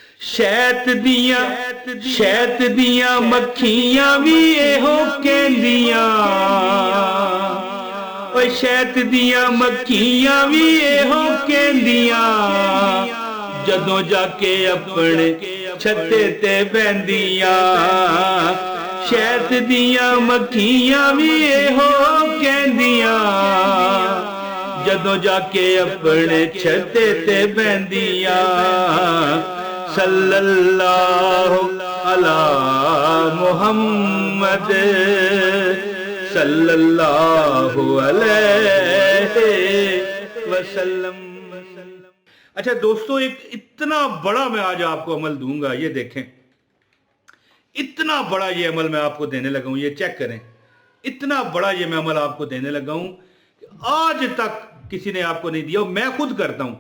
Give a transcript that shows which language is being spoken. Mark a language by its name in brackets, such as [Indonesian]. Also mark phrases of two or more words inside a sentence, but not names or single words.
[Punjabi] شہد دیاں مکھیاں بھی ایہو کہندیاں، اوئے شہد دیاں مکھیاں بھی ایہو کہندیاں، جدوں جاکے اپنے چھتے تے بہندیاں. شہد دیاں مکھیاں بھی ایہو کہندیاں، جدوں جاکے اپنے چھتے تے بہندیاں. [Arabic] صلى الله على محمد صلى الله عليه وسلم. [Urdu] اچھا دوستوں، ایک اتنا بڑا میں آج آپکو عمل دوں گا، یہ دیکھیں، اتنا بڑا یہ عمل میں آپکو دینے لگا ہوں، یہ چیک کریں. اتنا بڑا یہ میں عمل آپکو دینے لگا ہوں کہ آج تک کسی نے آپکو نہیں دیا، میں خود کرتا ہوں.